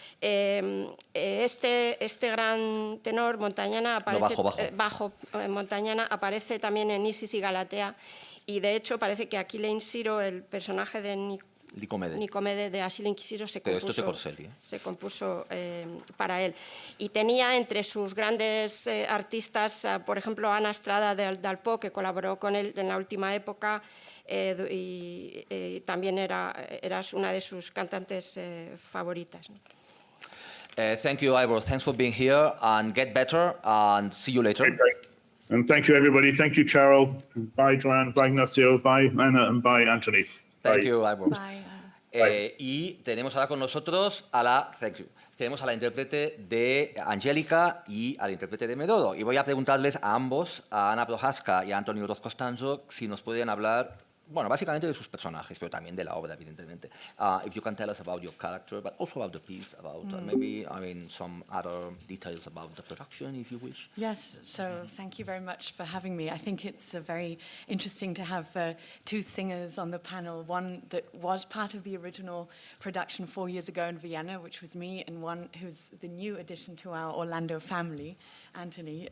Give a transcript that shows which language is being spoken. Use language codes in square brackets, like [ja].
[es] Este gran tenor, Montañana, aparece, Montañana, aparece también en Isis y Galatea, y de hecho parece que Aquilén Ciro, el personaje de Nicomede de Asilo Inquisiro, se compuso para él. Y tenía entre sus grandes artistas, por ejemplo, Ana Estrada de Alpó, que colaboró con él en la última época, y también era una de sus cantantes favoritas, ¿no? [en] Thank you, Ivor. Thanks for being here, and get better, and see you later. Okay. And thank you, everybody. Thank you, Charles. Bye, Joanne. Bye, Ignacio. Bye, Anna. And bye, Anthony. Thank you, Ivor. Bye. [es] Y tenemos ahora con nosotros a la intérprete de Angélica y al intérprete de Medoro. Y voy a preguntarles a ambos, a Anna Prohaska y a Antonio Roth Costanzo, si nos pueden hablar, bueno, básicamente de sus personajes, pero también de la obra, evidentemente. [en] If you can tell us about your character, but also about the piece, about maybe, some other details about the production, if you wish. Yes, so thank you very much for having me. I think it's very interesting to have two singers on the panel, one that was part of the original production 4 years ago in Vienna, which was me, and one who's the new addition to our Orlando family, Anthony.